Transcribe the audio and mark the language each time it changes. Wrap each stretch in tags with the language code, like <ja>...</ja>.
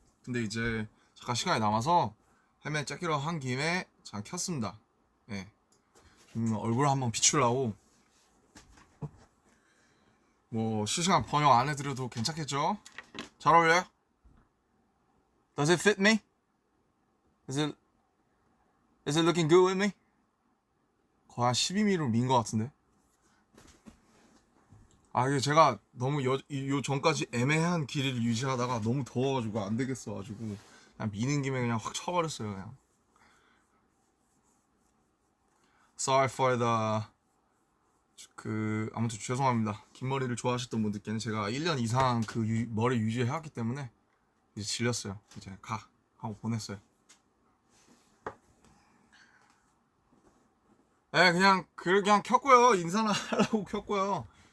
<ko>근데 이제 잠깐 시간이 남아서 헤맨 짝기로 한 김에 잠깐 켰습니다. 예. 얼굴 한번 비추려고. 뭐 실시간 번역 안 해드려도 괜찮겠죠? 잘 어울려요?</ko> <en>Does it fit me? Is it looking good with me?</en> <ko>거의 한 12mm로 민 것 같은데. 이게 제가 너무 요 전까지 애매한 길이를 유지하다가 너무 더워가지고 안 되겠어가지고 그냥 미는 김에 그냥 확 쳐버렸어요, 그냥.</ko> <en>Sorry for the</en> <ko>아무튼 죄송합니다. 긴 머리를 좋아하셨던 분들께는 제가 1년 이상 그 머리 유지해왔기 때문에 이제 질렸어요. 이제 가 하고 보냈어요. 네, 그냥 켰고요. 인사나 하려고 켰고요.</ko>